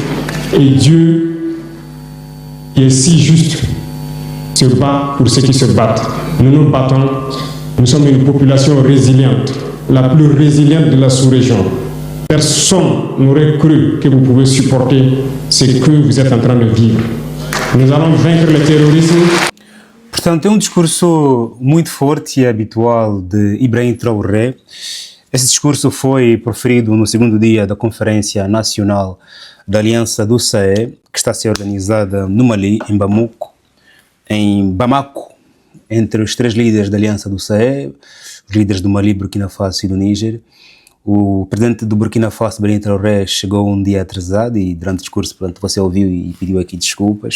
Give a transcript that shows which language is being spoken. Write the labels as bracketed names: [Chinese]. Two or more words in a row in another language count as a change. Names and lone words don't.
[French] Et Dieu, qui est si juste, se bat pour ceux qui se battent. Nous nous battons. Nous sommes une population résiliente, la plus résiliente de la sous-région. Personne n'aurait cru que vous pouvez supporter ce que vous êtes en train de vivre. Nous allons vaincre le terrorisme. [Portuguese] Portanto, é discurso muito forte e habitual de Ibrahim Traoré. Esse discurso foi proferido no segundo dia da Conferência Nacional da Aliança do Sahel, que está a ser organizada no Mali, em Bamako, entre os três líderes da Aliança do Sahel, os líderes do Mali, Burkina Faso e do Níger, O presidente do Burkina Faso, Ibrahim Traoré, chegou um dia atrasado e durante o discurso, portanto, você ouviu e pediu aqui desculpas.